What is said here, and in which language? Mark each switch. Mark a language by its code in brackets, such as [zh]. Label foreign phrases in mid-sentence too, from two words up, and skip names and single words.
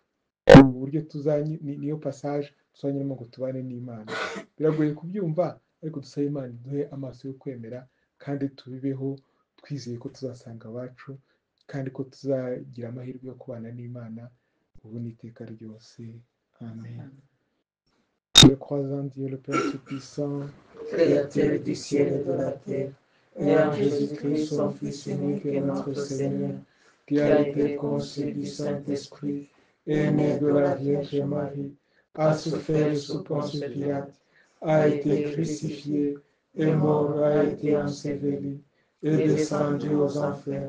[rw] Ubu buryo niyo passage tuzanyuramo ngo tubane n'Imana. Biragoye kubyumva, ariko dusabe Imana iduhe amaso yo kwemera, kandi tubibeho twizeye ko tuzasanga abacu, kandi ko tuzagira amahirwe yo kubana n'Imana ubu n'iteka ryose. Amen. [fr] Je crois en Dieu, le Père Tout-Puissant, Créateur du ciel et de la terre, et en Jésus-Christ, son Fils unique et notre Seigneur, qui a été conçu du Saint-Esprit, et né de la Vierge Marie, a souffert sous Ponce Pilate, a été crucifié, est mort, a été enseveli, est descendu aux enfers.